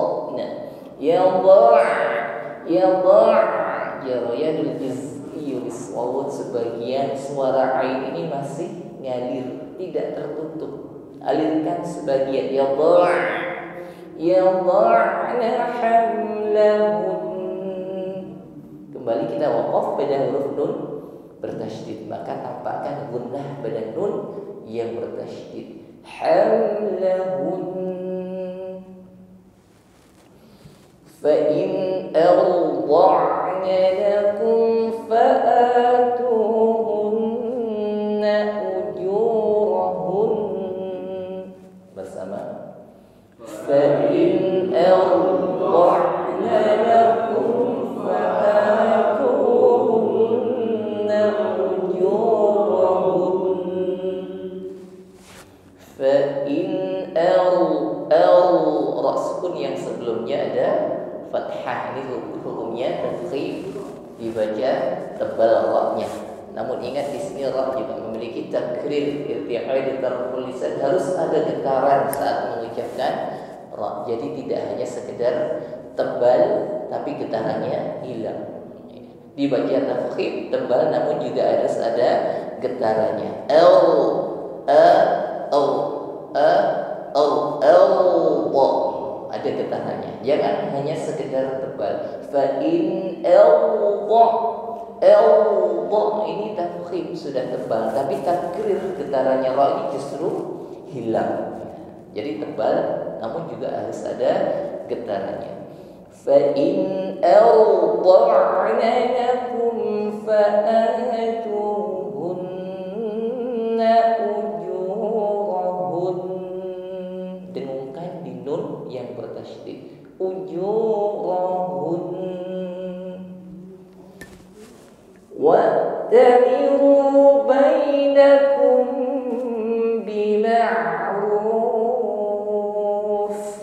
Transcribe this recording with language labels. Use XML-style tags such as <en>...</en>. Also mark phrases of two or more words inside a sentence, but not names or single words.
<id>Nah, ya dha'</id> <ar>جريان الجزئي بالصوت,</ar> <id>sebagian suara ain ini masih ngalir, tidak tertutup, alirkan sebagian ya dha'na hamlahun. Kembali kita waqaf pada huruf nun bertasydid, maka tampakkan gunnah pada nun yang bertasydid. Hamlahun.</id> <ar>فإن أرضعن لكم فآتوهن أجورهن.</ar> <id>Bersama.</id> <ar>فإن أرضعن لكم فآتوهن أجورهن.</ar> <id>Fa in raskun yang sebelumnya ada fathah, ini hukumnya tafkhim, dibaca tebal ra-nya. Namun ingat di sini ra juga memiliki takrir, irti'ai,</id> <ar>طرف اللسان,</ar> <id>harus ada getaran saat mengucapkan ra. Jadi tidak hanya sekedar tebal tapi getarannya hilang. Dibaca tafkhim tebal namun juga harus ada getarannya. Ada getarannya. Jangan hanya sekedar tebal. Fa in ini tafkhim sudah tebal, tapi takrir getarannya ra ini justru hilang. Jadi tebal namun juga harus ada getarannya.</id> <ar>فإن أرضعن لكم فآتوهن أجورهن.</ar> <id>Dengungkan di nun yang bertasydid. Ujurahun.</id> <ar>وأتمروا بينكم بمعروف.</ar>